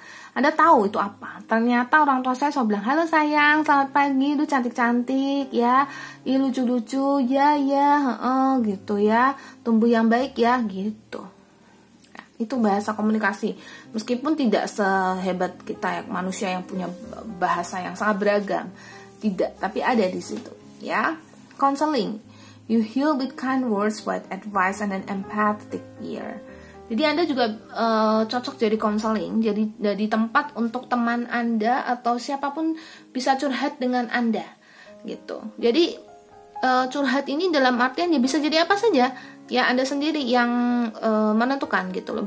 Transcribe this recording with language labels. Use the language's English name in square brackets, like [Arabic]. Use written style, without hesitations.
[Indonesian] Anda tahu itu apa? Ternyata orang tua saya selalu bilang, halo sayang, selamat pagi, lu cantik-cantik ya, lucu-lucu, ya, gitu ya, tumbuh yang baik ya, gitu. Nah, itu bahasa komunikasi. Meskipun tidak sehebat kita ya, manusia yang punya bahasa yang sangat beragam, tidak, tapi ada di situ, ya. [English] Counseling, you heal with kind words, with advice, and an empathetic ear. [Indonesian] Jadi Anda juga cocok jadi konseling, jadi tempat untuk teman Anda atau siapapun bisa curhat dengan Anda, gitu. Jadi curhat ini dalam artian ya bisa jadi apa saja, ya Anda sendiri yang menentukan gitu loh.